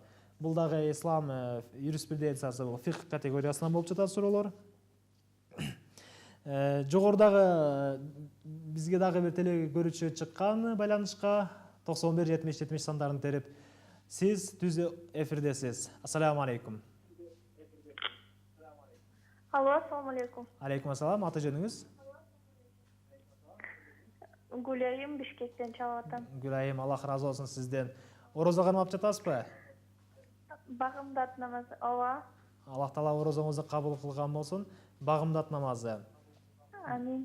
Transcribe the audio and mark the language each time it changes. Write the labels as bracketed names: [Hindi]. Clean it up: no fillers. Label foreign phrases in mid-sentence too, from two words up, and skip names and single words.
[Kyrgyz] Бул дагы ислам юриспруденциясы, бул фикх категориясынан болуп жатат суроолор. Жогорудагы бизге дагы бир телегөрүүчү чыккан байланышка 91-70-70 сандарын терип. Сиз түз эфирдесиз. [Arabic] السلام عليكم. [Kyrgyz] Алло, [Arabic] السلام عليكم. عليكم السلام. [Kyrgyz] Аты жөнүңүз? Гүлайым, Бишкектен чалып атам. Гүлайым, Аллах разы болсун сизден. Орозо кармап жатасызбы? Багымдат намазы. Ооба. Аллах Таала орозоңузду кабыл кылган болсун. Багымдат намазы. Амин.